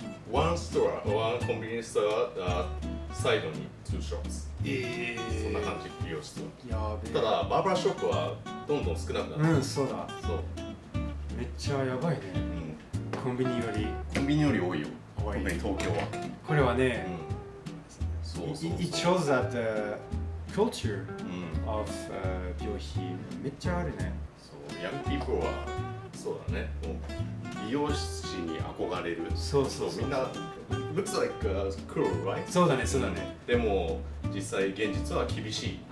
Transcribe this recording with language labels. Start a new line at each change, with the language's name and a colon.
English: ？One store, one convenience store,
Japanese: サイドに
English: 2 shops。
Japanese: そんな感じ、美容室は。ただ、バーバーショップはどんどん少なくなる。そうだ。めっちゃやばいね。コンビニより。コンビニより多いよ。特に東京は。これはね、
English: It shows that the culture of
Japanese: 美容師めっちゃあるね。ヤングピープルはそうだね。美容師に憧れる。そうみんな
English: looks like cool, right?
Japanese: そうだね。でも実際現実は厳しい。